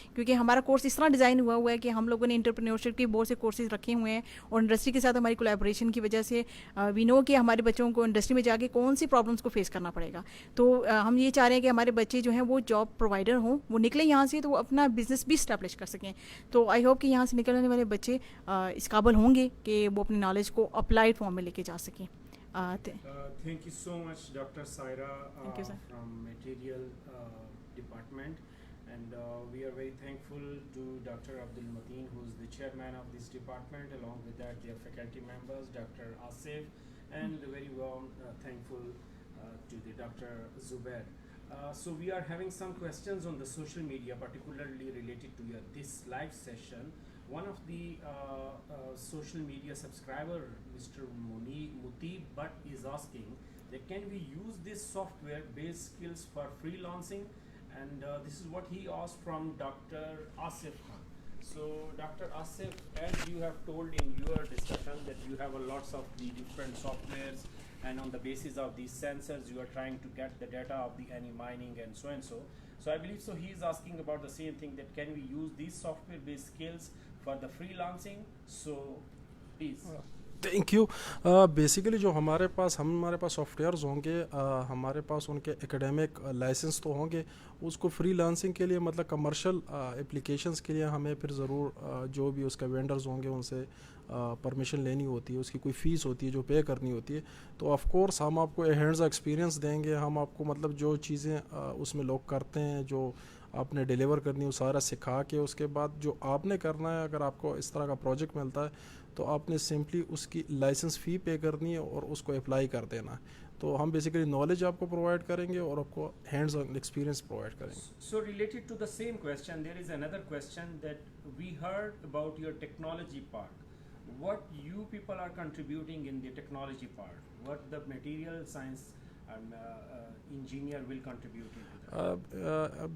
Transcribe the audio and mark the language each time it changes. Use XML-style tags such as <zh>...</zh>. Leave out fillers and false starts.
<ur>کیونکہ ہمارا کورس اس طرح ڈیزائن ہوا ہے کہ ہم لوگوں نے انٹرپرینیورشپ کے بہت سے کورسز رکھے ہوئے ہیں, اور انڈسٹری کے ساتھ ہماری کولیبریشن کی وجہ سے</ur> <en>we know</en> <ur>کہ ہمارے بچوں کو انڈسٹری میں جا کے کون سی پرابلمس کو فیس کرنا پڑے گا. تو ہم یہ چاہ رہے ہیں کہ ہمارے بچے جو ہیں وہ جاب پرووائڈر ہوں, وہ نکلیں یہاں سے تو وہ اپنا بزنس بھی اسٹیبلش کر سکیں. تو</ur> <en>I hope</en> <ur>کہ یہاں سے نکلنے والے بچے اس قابل ہوں گے کہ وہ اپنی نالج کو اپلائڈ فارم میں لے کے جا سکیں.</ur> <en>Thank you so much, Dr. Saira, Thank you, sir. from Material Department. And we are very thankful to Dr. Abdul Mateen, who is the chairman of this department. Along with that, their faculty members, Dr. Asif, and very warm thankful to the Dr. Zubair. So we are having some questions on the social media, particularly related to this live session. One of the social media subscriber, Mr. Muti Butt, is asking that can we use this software-based skills for freelancing? And this is what he asked from Dr. Asif Khan. So, Dr. Asif, as you have told in your discussion that you have a lots of the different softwares, and on the basis of these sensors, you are trying to get the data of the any mining and so and so. So, I believe so. He is asking about the same thing, that can we use these software-based skills for the freelancing? So, please. Thank you.</en> <ur>Basically جو ہمارے پاس soft wears ہوں گے, ہمارے پاس ان کے academic licence تو ہوں گے. اس کو فری لانسنگ کے لیے مطلب کمرشل اپلیکیشنس کے لیے ہمیں پھر ضرور جو بھی اس کے وینڈرز ہوں گے ان سے پرمیشن لینی ہوتی ہے, اس کی کوئی فیس ہوتی ہے جو پے کرنی ہوتی ہے. تو آف کورس ہم آپ کو ہینڈز ایکسپیرینس دیں گے, ہم آپ کو مطلب جو چیزیں اس میں لوگ کرتے ہیں جو آپ نے ڈیلیور کرنی ہے وہ سارا سکھا کے, اس کے بعد جو آپ نے کرنا ہے, اگر آپ کو اس طرح کا پروجیکٹ ملتا ہے تو آپ نے سمپلی اس کی لائسنس فی پے کرنی ہے اور اس کو اپلائی کر دینا ہے. تو ہم بیسیکلی نالج آپ کو پرووائڈ کریں گے اور آپ کو ہینڈز آن ایکسپیرینس پرووائڈ کریں گے.</ur> <en>So related to the same question, there is another question that we heard about your technology part. What you people are contributing in the technology part? What the material science engineer will contribute into that?</en>